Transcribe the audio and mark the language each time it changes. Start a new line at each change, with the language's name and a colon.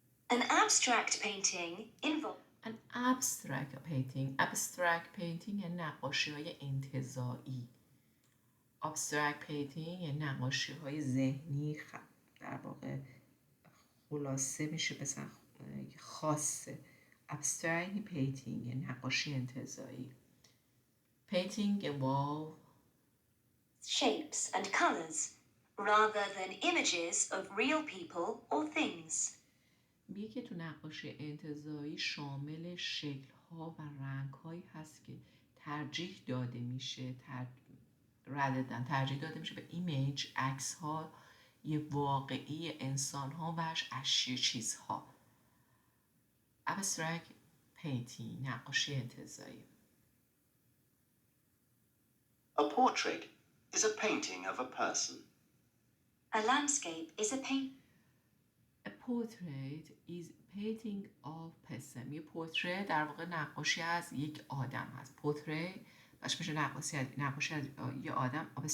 English: An abstract painting involves
Persian: An abstract painting یعنی نقاشی های انتزاعی. abstract painting یعنی نقاشی های ذهنی، در واقع خلاصه میشه مثلا خاصه. abstract painting یعنی نقاشی انتزاعی.
English: painting involve shapes and colors rather than images of real people or things.
Persian: میگه که تو نقاشی انتزاعی شامل شکل‌ها و رنگ‌هایی هست که ترجیح داده میشه به ایمیج، عکس‌ها یه واقعی انسان‌ها و اشیا چیزها. abstract painting نقاشی انتزاعی.
English: A portrait is a painting of a person. A landscape is a A portrait is painting of person.
Persian: یه پورتری در واقع نقاشی از یک آدم هست. پورتری باشه میشه نقاشی از یه آدم.